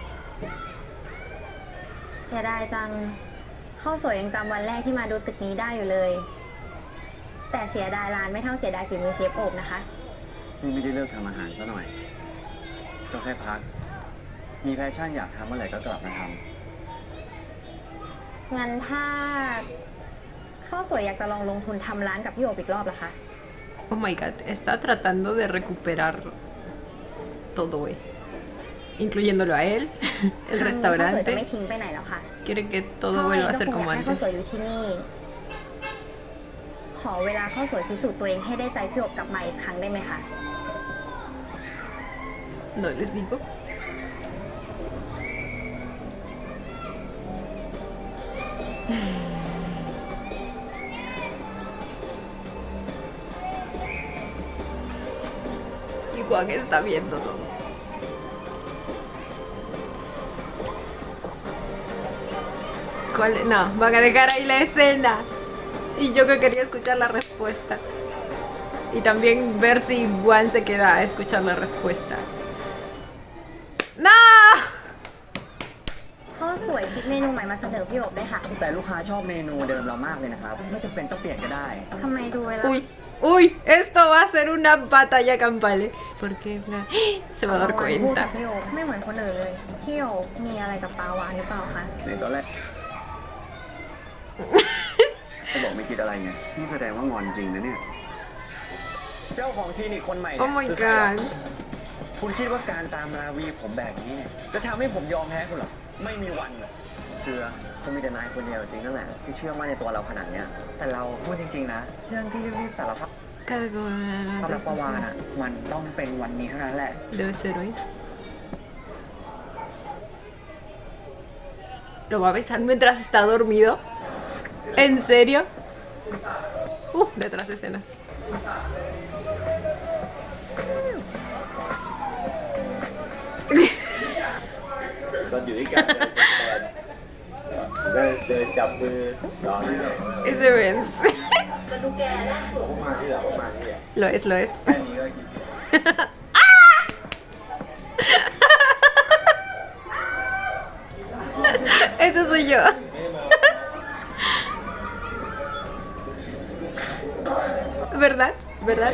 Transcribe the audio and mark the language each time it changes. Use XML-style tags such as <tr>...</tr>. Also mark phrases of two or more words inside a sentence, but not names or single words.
<th>เสียดายจัง ข้าวสวยยังจำวันแรกที่มาดูตึกนี้ได้อยู่เลย แต่เสียดายร้านไม่เท่าเสียดายฝีมือเชฟโอบนะคะ พี่ไม่ได้เลิกทำอาหารซะหน่อย ก็แค่พัก มีแพชชั่นอยากทำเมื่อไหร่ก็กลับมาท งั้นถ้าข้าวสวยอยากจะลองลงทุนทำร้านกับพี่โอบอีกรอบล่ะคะ</th> <en>Oh my god,</en> <es>está tratando de recuperar todo, güey. Incluyéndolo a él, el</es> <th>ครั้งนี้ข้าวสวยจะ</th> <es>restaurante.</es> <th>ไม่ทิ้งไปไหนแล้วค่ะ</th> <es>Quiere que</es> <th>พ่</th> <es>todo</es> <th>อเอง</th> <es>vuelva a</es> <th>ก็</th> <es>ser</es> <th>คง</th> <es>como</es> <th>อยากให้ข้าว</th> <es>antes.</es> <th>สวยอยู่ที่นี่ ขอเวลาข้าวสวยพิสูจน์ตัวเองให้ได้ใจพี่โอบกลับมาอีกครั้งได้ไหมคะ</th> <es>No les digo. Y Juan está viendo todo. No, van a dejar ahí la escena. Y yo que quería escuchar la respuesta. Y también ver si Juan se queda a escuchar la respuesta.</es> <th>ดเมนูใหม่มาเสนอพี่โอบได้ค่ะ แต่ลูกค้าชอบเมนูเดิมเรามากเลยนะครับ ไม่จำเป็นต้องเปลี่ยนก็ได้ ทำไมดูเวลา</th> <es>Uy, uy, esto va a ser una batalla campal. ¿Por qué? Se va a dar</es> <th>พูดกับ</th> <es>cuenta.</es> <th>พี่โอบไม่เหมือนคนอื่นเลย พี่โอบมีอะไรกับปลาวานหรือเปล่าคะ ในตอนแรก ก็บอกไม่คิดอะไรไงนี่แสดงว่างอนจริงนะเนี่ย เจ้าของคลินิกคนใหม่</th> <en>Oh</en> <th>เนี่ย</th> <en>my</en> <th>คือใครเหรอ</th> <en>god.</en> <th>คุณคิดว่าการตามราวีผมแบบนี้เนี่ยจะทำให้ผมยอมแพ้คุณเหรอ ไม่มีวันเลย คือคงมีแต่นายคนเดียวจริงนั่นแหละที่เชื่อมั่นในตัวเราขนาดเนี้ย แต่เราพูดจริงๆนะ เรื่องที่รีบๆสารภาพ</th> <es>Cada</es> <th>ความรักประวาน</th> <es>cosa</es> <th>อ่ะ มันต้องเป็นวันนี้เท่านั้นแหละ</th> <es>debe ser hoy. ¿Lo va a besar mientras está dormido? ¿En serio? Detrás de escenas.</es> <th>ตอนอยู่ด้วยกันเดินจับมือรอที่ไหน</th> <es>Ese Benz. Lo es, lo es. Ese soy yo. ¿Verdad? ¿Verdad?</es>